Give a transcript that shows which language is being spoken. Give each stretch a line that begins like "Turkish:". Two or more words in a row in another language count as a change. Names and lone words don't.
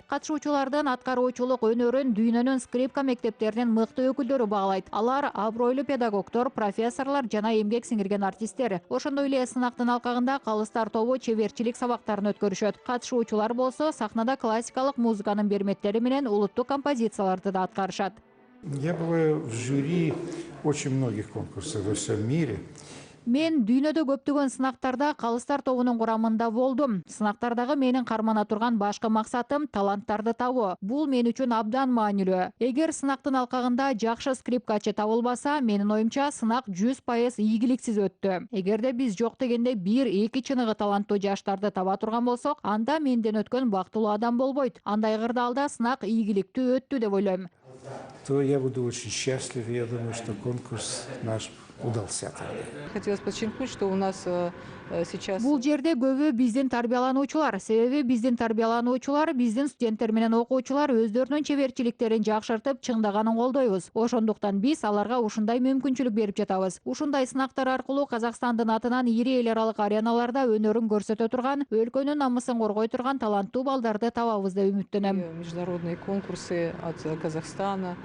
Kyrgyz: Катышуучулардын аткаруучулук өнөрүн дүйнөнүн скрипка мектептеринин мыкты өкүлдөрү багалайт. Алар абройлуу педагогдор, профессорлор жана эмгек сиңирген артисттер. Ошондой эле сынактын алкагында калыстар тобу чеберчилик сабактарын өткөрүшөт. Катышуучулар болсо сахнада классикалык музыканын берметтери менен улуттук композицияларды да аткарышат.
Russian: Я бываю в жюри очень многих конкурсов во всем мире.
Kyrgyz: Мен дүйнөдө көптөгөн сынактарда калыстар тобунун курамында болдум. Сынактардагы менин кармана турган башкы максатым таланттарды табуу. Бул мен үчүн абдан маанилүү. Эгер сынактын алкагында жакшы скрипкачы табылбаса, менин оюмча сынак 100% ийгиликсиз өттү. Эгерде биз жок дегенде 1-2 чыныгы таланттуу жаштарды таба турган болсок, анда менден өткөн бактылуу адам болбойт. Андай кырдаалда сынак ийгиликтүү өттү деп ойлойм.
Russian: То я буду очень счастлив, и я думаю, что конкурс наш удался. Хотелось подчеркнуть, что у нас сейчас...
Kyrgyz: Бул жерде көбү биздин тарбиялануучулар, себеби биздин тарбиялануучулар, биздин студенттер менен окуучулар өздөрүнүн чеберчиликтерин жакшыртып, чыңдаганын колдойбуз. Ошондуктан биз аларга ушундай мүмкүнчүлүк берип жатабыз. Ушундай сынактар аркылуу Казакстандын атынан ири эл аралык ареналарда өнөрүн көрсөтө турган, өлкөнүн намысын коргой турган таланттуу балдарды табабыз деп үмүттөнөм.
Russian: Международные конкурсы от Казахстана.